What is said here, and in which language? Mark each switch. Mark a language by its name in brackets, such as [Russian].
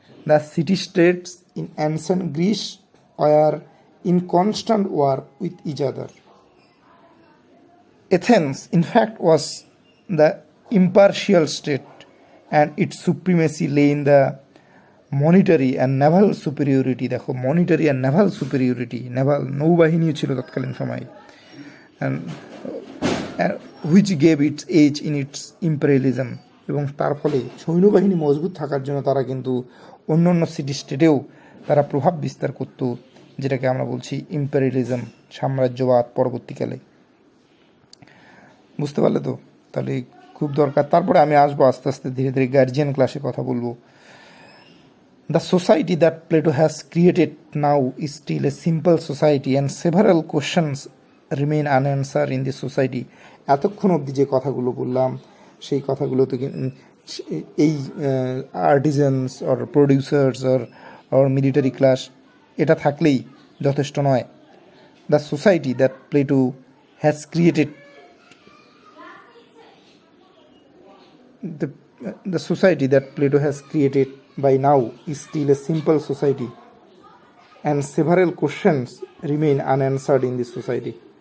[English] The city states in ancient Greece were in constant war with each other. Athens, in fact, was the impartial state, and its supremacy lay in the monetary and naval superiority. [Bangla] দেখো, [English] monetary and naval superiority, [Bangla] naval নৌবাহিনীও ছিল তৎকালীন সময়ে, [English] and which gave its age in its imperialism, [Bangla] এবং তার ফলে সৈন্যবাহিনী মজবুত থাকার জন্য তারা কিন্তু অন্য সিটি স্টেটেও তারা প্রভাব বিস্তার করত, যেটাকে আমরা বলছি ইম্পেরিয়ালিজম, সাম্রাজ্যবাদ পরবর্তীকালে। বুঝতে পারলে তো? তাহলে খুব দরকার। তারপরে আমি আসবো আস্তে আস্তে ধীরে ধীরে গার্জিয়ান ক্লাসে কথা বলবো। [English] The society that Plato has created now is still a simple society and several questions remain unanswered in this society. [Bangla] এতক্ষণ অবধি যে কথাগুলো বললাম সেই কথাগুলো তো এই আর্টিজানস or producers or military class এটা থাকলেই যথেষ্ট নয়। [English] The society that Plato has created the society that Plato has created by now is still a simple society, and several questions remain unanswered in this society.